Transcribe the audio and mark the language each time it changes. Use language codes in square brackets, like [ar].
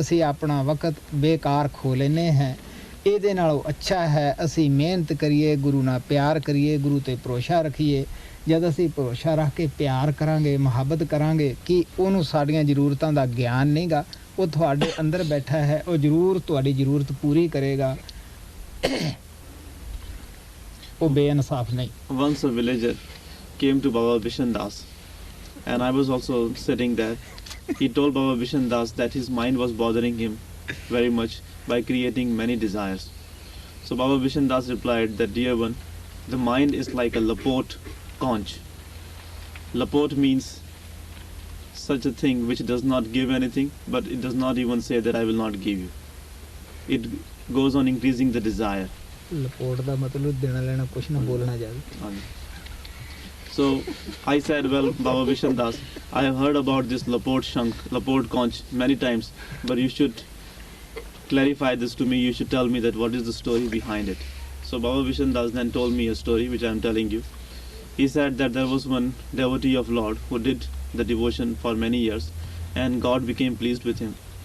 [pa] ਅਸੀਂ ਆਪਣਾ ਵਕਤ ਬੇਕਾਰ ਖੋ ਲੈਂਦੇ ਹਾਂ। ਇਹਦੇ ਨਾਲੋਂ ਅੱਛਾ ਹੈ ਅਸੀਂ ਮਿਹਨਤ ਕਰੀਏ, ਗੁਰੂ ਨਾਲ ਪਿਆਰ ਕਰੀਏ, ਗੁਰੂ 'ਤੇ ਭਰੋਸਾ ਰੱਖੀਏ। ਜਦ ਅਸੀਂ ਭਰੋਸਾ ਰੱਖ ਕੇ ਪਿਆਰ ਕਰਾਂਗੇ, ਮੁਹੱਬਤ ਕਰਾਂਗੇ ਕਿ ਉਹਨੂੰ ਸਾਡੀਆਂ ਜ਼ਰੂਰਤਾਂ ਦਾ ਗਿਆਨ ਨਹੀਂਗਾ, ਉਹ ਤੁਹਾਡੇ ਅੰਦਰ ਬੈਠਾ ਹੈ, ਉਹ ਜ਼ਰੂਰ ਤੁਹਾਡੀ ਜ਼ਰੂਰਤ ਪੂਰੀ ਕਰੇਗਾ। ਉਹ ਬੇਇਨਸਾਫ ਨਹੀਂ। [en] Once a villager came to Baba Bishan Das, and I was also sitting there. He told Baba Bishan Das that his mind was bothering him very much by creating many desires. So Baba Bishan Das replied that, dear one, the mind is like a lapot conch. Lapot means such a thing which does not give anything, but it does not even say that I will not give you. It goes on increasing the desire. [pa] ਲਪੋਟ ਦਾ ਮਤਲਬ ਦੇਣਾ ਲੈਣਾ ਕੁਛ ਨਾ ਬੋਲਣਾ ਜਾਵੇ। [en] So I said, well, Baba Bishan Das, I have heard about this lapot conch many times, but you should clarify this to me. You should tell me that what is the story behind it. So Baba Bishan Das then told me a story which I am telling you. He said that there was one devotee of Lord who did the devotion for many years, and God became pleased with him.